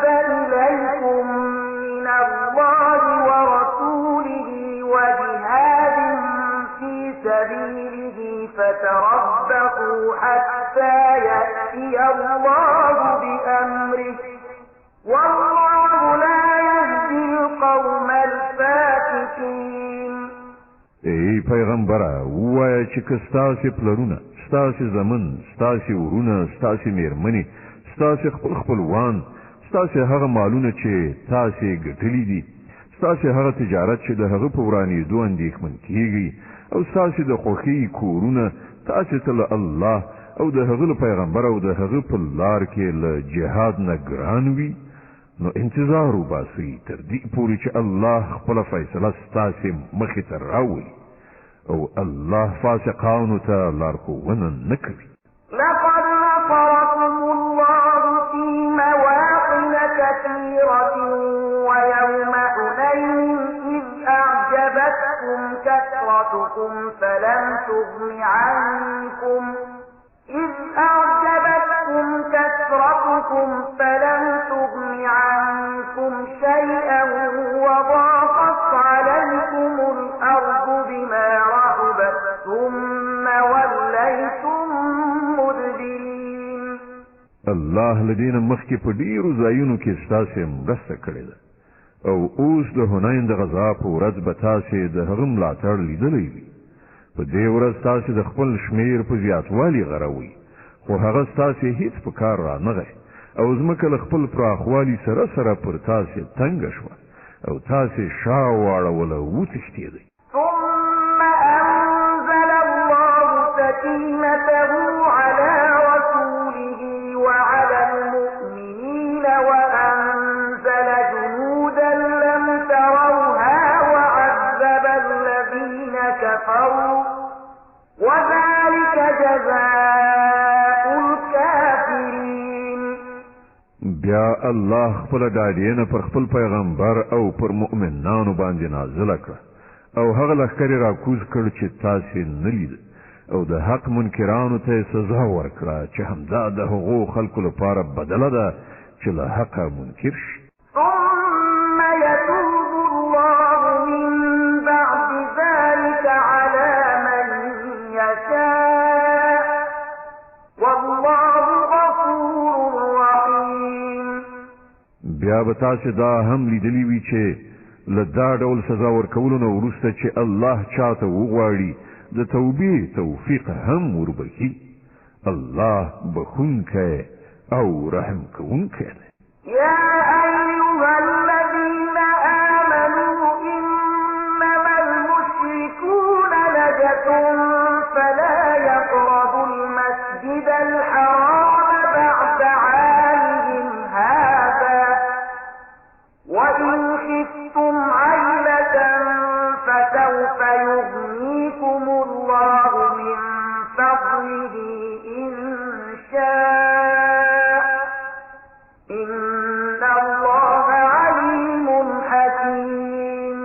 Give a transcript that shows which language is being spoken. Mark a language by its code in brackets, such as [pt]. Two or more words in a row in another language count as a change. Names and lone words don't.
[ar] إليكم من الله ورسوله وجهاد في سبيله فتربصوا حتى يأتي الله بأمره والله لا يهدي القوم الفاسقين. [ps] ای پیغمبره ووایه چې که ستاسې پلرونه ستاسې زمن ستاسې ورونه ستاسې میرمنې ستاسې خپلوان ستاسې هغه مالونه چې تاسې ګټلي دي ستاسې هغه تجارت چې د هغه په ورانېدو اندېښمن کیږي او ستاسې د خوښۍ کورونه تاسې ته له الله او د هغه له پیغمبر او د هغه په لار کې له جهاد نه ګران وي نو انتظار وباسئ تر دې پورې چې الله خپله فیصله ستاسې مخې ته راولي او الله فاسقانو ته لارښوونه نه کوي. [ar] لقد نصركم الله في مواطن كثيرة ويوم حنين إذ أعجبتكم كثرتكم فلم تغن عنكم شيئا وضاقت عليكم الأرض بما رحبت ثم وليتم مدبرين. [ps] الله لدین مخکې په ډیرو ځایونو کې ستاسې مرسته کړې ده او اوس د حنین د غزا په ورځ به تاسې د هغه ملاتړ لیدلی وي. په دې ورځ تاسې د خپل شمیر په زیاتوالي غروئ خو هغه ستاسې هیڅ په کار رانغی او ځمکه له خپل پراخوالي سره سره پر تاسې تنګه شوه او تاسې شا واړوله وتښتېدئ. [ar] ثم أنزل الله سكينته على رسوله وعلى المؤمنين وأنزل جنودا لم تروها وعذب الذين كفروا وذلك جزاء الكافرين. [ps] بیا الله خپل ډاډینه پر خپل پیغمبر او پر مؤمنانو باندې نازل کړ او هغه لښکرې راکوز کړ چې تاسې نه لید او د حق منکرانو ته سزا ورکړه چې همدا د هغو خلکو لپاره بدله ده چې له حقه منکر شي. [ar] ثم يتوب الله من بعد ذلك على من يشاء والله غفور رحيم. [ps] بیا به تاسې دا هم لیدلی وي چې له دا ډول سزا ورکولو نه وروسته چې الله چاته وغواړي د توبې توفیق هم وربخي. الله بخونکی او رحم کوونکی دی. [ar] يا أيها الذين آمنوا إنما المشركون نجس فلا يقربوا المسجد الحرام بعد عامهم هذا وإن خفتم عيلة فسوف يغنيكم الله من فضله إن شاء إن الله عليم حكيم.